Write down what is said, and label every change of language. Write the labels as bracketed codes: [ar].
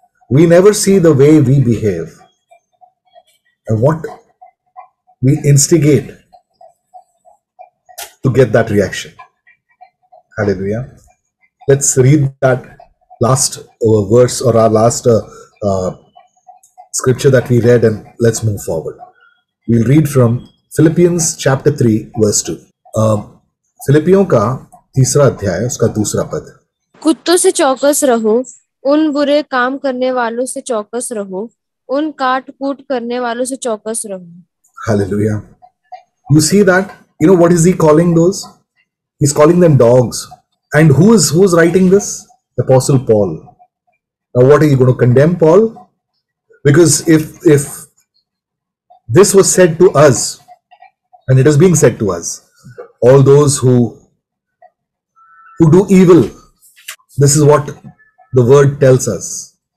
[en] We never see the way we behave and what we instigate to get that reaction. Hallelujah. Let's read that last verse, or our last scripture that we read, and let's move forward. We'll read from Philippians chapter 3 verse 2. [hi] फिलिपियों का तीसरा अध्याय, उसका दूसरा पद। कुत्तों से चौकस रहो, उन बुरे काम करने वालों से चौकस रहो, उन काट कूट करने वालों से चौकस रहो। [en] Hallelujah. You see that? What is he calling those? He's calling them dogs. And who's writing this? Apostle Paul. Now what are you going to condemn Paul? Because if this was said to us, and it is being said to us, all those who do evil, this is what the word tells us.